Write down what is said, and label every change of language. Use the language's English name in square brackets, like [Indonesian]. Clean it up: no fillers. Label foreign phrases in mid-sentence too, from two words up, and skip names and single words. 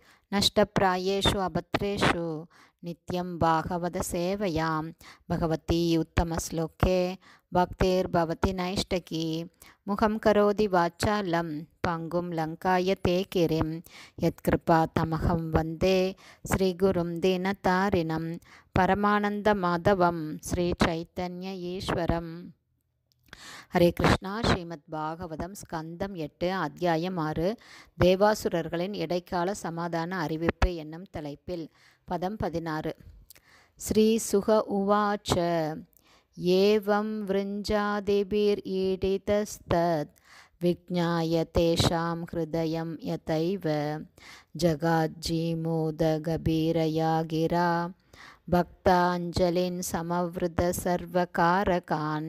[Sanskrit] नष्टप्रायेषु अभद्रेषु नित्यं भागवतसेवयां भगवती उत्तमश्लोके भक्तिर्भवति नैष्टकी। मुखं करोति वाचालं पङ्गुं लङ्कायते गिरिं यत्कृपातमहं वन्दे श्रीगुरुं दीनतारिणं परमानन्दमाधवं श्रीचैतन्य ईश्वरम्। [Tamil] ஹரே கிருஷ்ணா. ஸ்ரீமத் பாகவதம் ஸ்கந்தம் 8 அத்தியாயம் 6 தேவாசுரர்களின் இடைக்கால சமாதான அறிவிப்பு என்னும் தலைப்பில் பதம் 16. [Sanskrit] श्री शुक उवाच एवं विरिञ्चादिभिर् ईडितस्तद् विज्ञाय तेषां हृदयं यथैव जगाज्जीमूतगभीरया गिरा बद्धाञ्जलीन् संवृत सर्वकारकान्.